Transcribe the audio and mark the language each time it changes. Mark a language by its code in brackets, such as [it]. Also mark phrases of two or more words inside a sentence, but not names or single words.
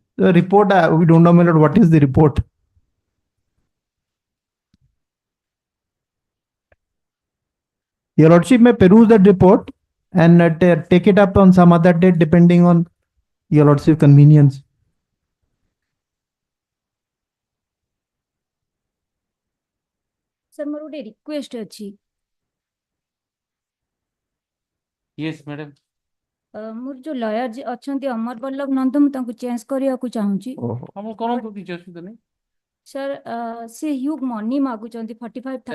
[en] The report, we don't know, my lord, what is the report? Your lordship may peruse that report and take it up on some other date depending on your lordship convenience. Sir, [or] ମୋର ଗୋଟେ ରିକ୍ୱେଷ୍ଟ ଅଛି। [en] Yes, madam. [or] ମୋର ଯୋଉ ଲୟର ଅଛନ୍ତି ଅମର ବଲ୍ଲଭ ନନ୍ଦ, ମୁଁ ତାଙ୍କୁ ଚେଞ୍ଜ କରିବାକୁ ଚାହୁଁଛି। ଆପଣ କରନ୍ତୁ, କିଛି ଅସୁବିଧା ନାହିଁ। ସାର୍ ସେ [en] huge money [or] ମାଗୁଛନ୍ତି 45,000।